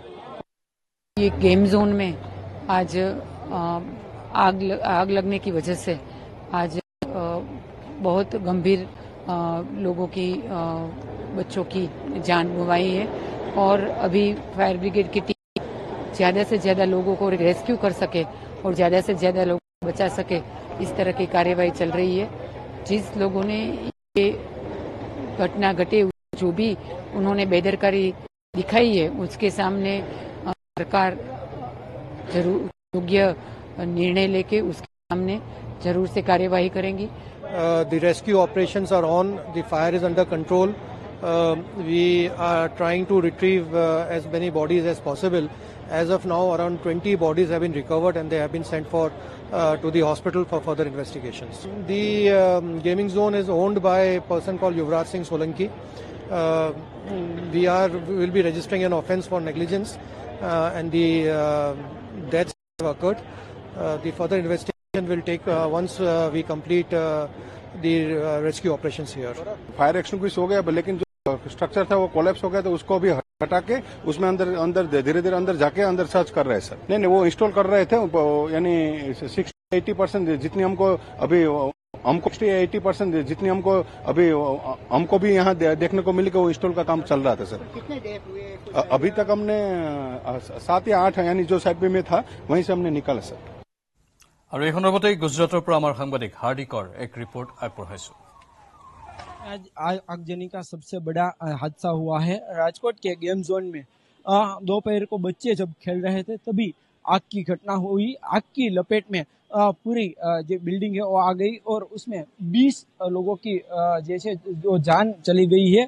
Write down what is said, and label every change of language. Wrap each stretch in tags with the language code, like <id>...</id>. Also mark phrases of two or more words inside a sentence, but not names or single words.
<hi>ये</hi> <en>game zone</en> <hi>में आज आग लगने की वजह से आज बहुत गंभीर लोगों की बच्चों की जान गंवाई है और अभी</hi> <en>fire brigade</en> <hi>की टीम ज्यादा से ज्यादा लोगों को रेस्क्यू कर सके और ज्यादा से ज्यादा लोगों को बचा सके, इस तरह की कार्यवाही चल रही है। जिस लोगों ने ये घटना घटे, जो भी उन्होंने बेदरकारी दिखाई है, उसके सामने सरकार जरूर योग्य निर्णय लेके उसके सामने जरूर से कार्यवाही करेंगी।</hi> <en>The rescue operations are on. The fire is under control. We are trying to retrieve as many bodies as possible. As of now, around 20 bodies have been recovered and they have been sent to the hospital for further investigations. The gaming zone is owned by a person called Yuvraj Singh Solanki. We will be registering an offence for negligence and the deaths have occurred. The further investigation will take once we complete the rescue operations here. fire extinguish</en> <hi>हो गया, लेकिन जो स्ट्रक्चर था वो कोलैप्स हो गया, तो उसको भी हटा के उसमें अंदर धीरे धीरे अंदर जाके अंदर सर्च कर रहे हैं सर। नहीं वो इंस्टॉल कर रहे थे, यानी 60-80% जितनी हमको अभी 80% जितनी हमको भी यहाँ देखने को मिली कि वो इंस्टॉल का काम चल रहा था सर। कितने डेट हुए? अभी तक हमने 7 या 8 यानी जो साइड में था वहीं से हमने निकाला सर।</hi> <as>আৰু এই সন্দৰ্ভতে গুজৰাটৰ পৰা আমাৰ সাংবাদিক হাৰ্দিকৰ এক ৰিপৰ্ট আগবঢ়াইছো।</as> <hi>आज आगजनी का सबसे बड़ा हादसा हुआ है राजकोट के</hi> <en>game zone</en> <hi>में। दोपहर को बच्चे जब खेल रहे थे तभी आग की घटना हुई। आग की लपेट में पूरी जो बिल्डिंग है वो आ गई और उसमें 20 लोगों की जैसे जो जान चली गई है।</hi>